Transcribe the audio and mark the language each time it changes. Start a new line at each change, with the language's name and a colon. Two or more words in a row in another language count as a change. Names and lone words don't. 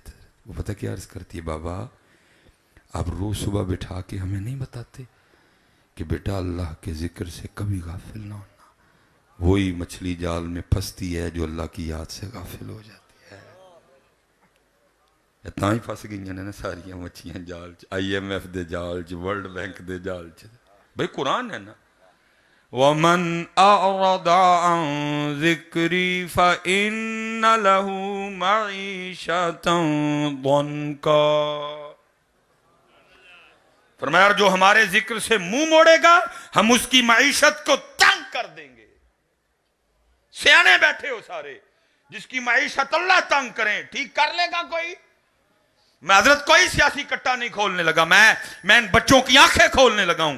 Urdu: وہ پتہ کیا عرض کرتی ہے بابا آپ روز صبح بٹھا کے ہمیں نہیں بتاتے کہ بیٹا اللہ کے ذکر سے کبھی غافل نہ ہونا. وہی مچھلی جال میں پھنستی ہے جو اللہ کی یاد سے غافل ہو جاتی ہے.
Punjabi: اتنا ہی پھنس گئی نا ساریاں مچھیاں جال چ، آئی ایم ایف دے جال چ، ورلڈ بینک دے جال چ.
Urdu: بھئی قرآن ہے نا
Arabic: وَمَنْ أَعْرَضَ عَنْ ذِكْرِي فَإِنَّ لَهُ مَعِيشَةً ضَنْكًا.
Urdu: فرمایا جو ہمارے ذکر سے منہ موڑے گا ہم اس کی معیشت کو تنگ کر دیں گے. سیانے بیٹھے ہو سارے، جس کی معیشت اللہ تنگ کریں ٹھیک کر لے گا کوئی؟ میں حضرت کوئی سیاسی کٹا نہیں کھولنے لگا، میں ان بچوں کی آنکھیں کھولنے لگا ہوں.